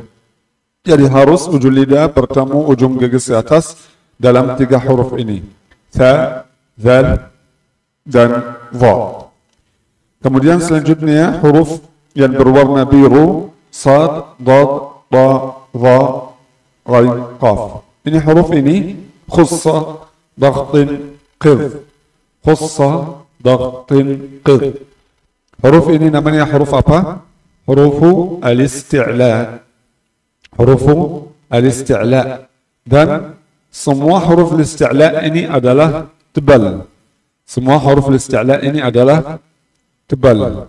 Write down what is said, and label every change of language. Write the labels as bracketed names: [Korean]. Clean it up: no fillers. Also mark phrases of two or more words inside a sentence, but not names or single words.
[Indonesian] Jadi harus ujung lidah bertemu ujung gigi atas dalam 3 huruf ini. Tha, zal, dan dha. Kemudian selanjutnya huruf yang berwarna biru, sad, dad, ta, dha, ghain, qaf. Ini huruf ini [Arabic] خص ضغط قظ. خص ضغط قظ. [Indonesian] Huruf ini namanya huruf apa? [Arabic] حروف الاستعلاء. حروف الاستعلاء. [Indonesian] Dan semua [Arabic] حروف الاستعلاء [Indonesian] ini adalah tebal. Semua [Arabic] حروف الاستعلاء [Indonesian] ini adalah tebal.